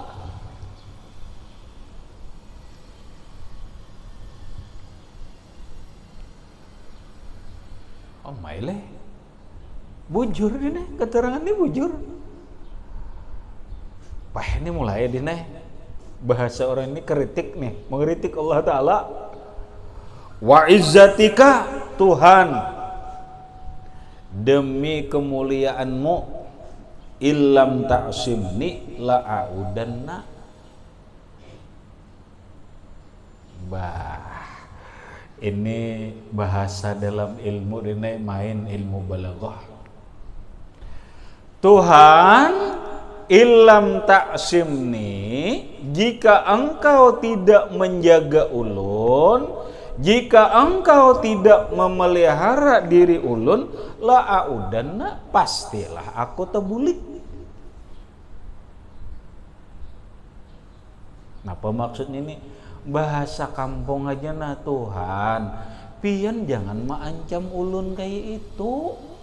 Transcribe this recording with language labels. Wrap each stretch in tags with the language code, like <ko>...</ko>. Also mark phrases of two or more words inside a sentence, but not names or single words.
<bjn>Oh maile, bujur ini keterangan ini bujur. Wah ini mulai dine bahasa orang ini kritik nih, mengkritik Allah Ta'ala.</bjn> <ar>وعزتك</ar> <bjn>Tuhan, demi kemuliaanmu,</bjn> <ar>إلم تعصمني لأعودن.</ar> <bjn>Ini bahasa dalam ilmu ini main ilmu balaghah. Tuhan,</bjn> <ar>إلم تعصمني,</ar> <bjn>jika engkau tidak menjaga ulun, jika engkau tidak memelihara diri ulun, la'audanna, pastilah aku tebulik. Apa maksudnya ini? Bahasa kampung aja nah Tuhan, pian jangan maancam ulun kayak itu.</bjn>